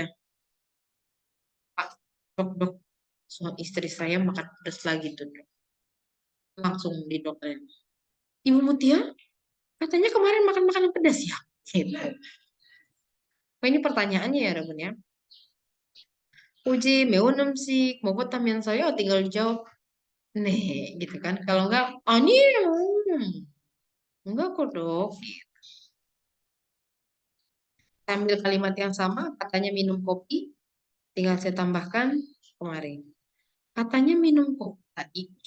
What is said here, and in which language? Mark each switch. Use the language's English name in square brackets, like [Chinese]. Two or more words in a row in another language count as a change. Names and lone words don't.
[Indonesian] Pak, dok, dok. Suami istri saya makan pedas lagi tuh, dok. Langsung di dokterin. Ibu Mutia, katanya kemarin makan makanan pedas ya? Gitu. Oh, ini pertanyaannya ya, Rabun ya. [Korean] Uji 매운 음식 먹었다면서요? [Indonesian] Tinggal dijawab, 네, gitu kan. Kalau enggak, 아니에요. Enggak kok, dok. Saya ambil kalimat yang sama, katanya minum kopi, tinggal saya tambahkan kemarin. Katanya minum kopi tadi.